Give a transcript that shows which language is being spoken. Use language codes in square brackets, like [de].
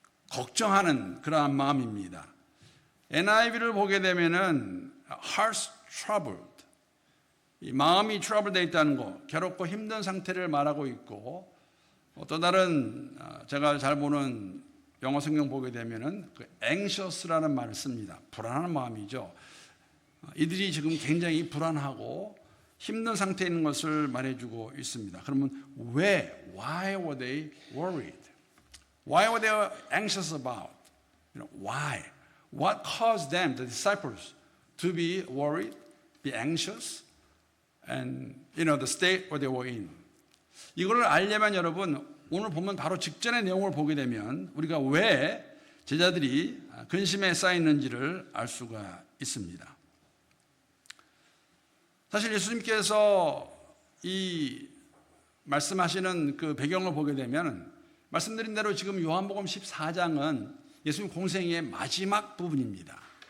[ko] 걱정하는 그러한 마음입니다. NIV를 보게 되면은 [en] hearts troubled, [ko] 이 마음이 트러블되어 있다는 거, 괴롭고 힘든 상태를 말하고 있고, 또 다른 제가 잘 보는 영어 성경 보게 되면은 그 anxious라는 말을 씁니다. 불안한 마음이죠. 이들이 지금 굉장히 불안하고 힘든 상태에 있는 것을 말해주고 있습니다. 그러면 [en] why were they worried? Why were they anxious about? Why? What caused them, the disciples, to be worried, be anxious, and the state where they were in? [ko] 이거를 알려면 여러분 오늘 보면 바로 직전의 내용을 보게 되면 우리가 왜 제자들이 근심에 쌓였는지를 알 수가 있습니다. 사실 예수님께서 이 말씀하시는 그 배경을 보게 되면 말씀드린 대로 지금 요한복음 14장은 예수님 공생의 마지막 부분입니다.